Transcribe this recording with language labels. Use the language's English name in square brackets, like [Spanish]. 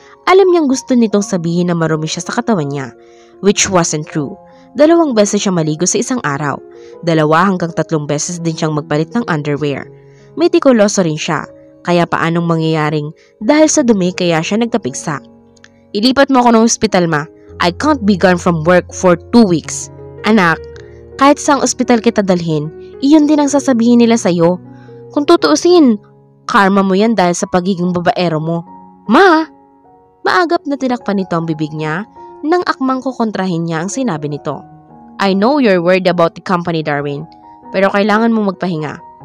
[Filipino] Alam niyang gusto nitong sabihin na marumi siya sa katawan niya, [English] which wasn't true. [Filipino] 2 beses siya maligo sa isang araw. 2 hanggang 3 beses din siyang magpalit ng underwear. Metikuloso rin siya, kaya paanong mangyayaring dahil sa dumi kaya siya nagkapigsa. Ilipat mo ako ng ospital, ma. [English] I can't be gone from work for 2 weeks. [Filipino] Anak, kahit saang ospital kita dalhin, iyon din ang sasabihin nila sa'yo. Kung tutuusin, karma mo yan dahil sa pagiging babaero mo. Ma! Maagap na tinakpan nito ang bibig niya nang akmang kukontrahin niya ang sinabi nito. [English] I know you're worried about the company, Darwin, [Filipino] pero kailangan mo magpahinga.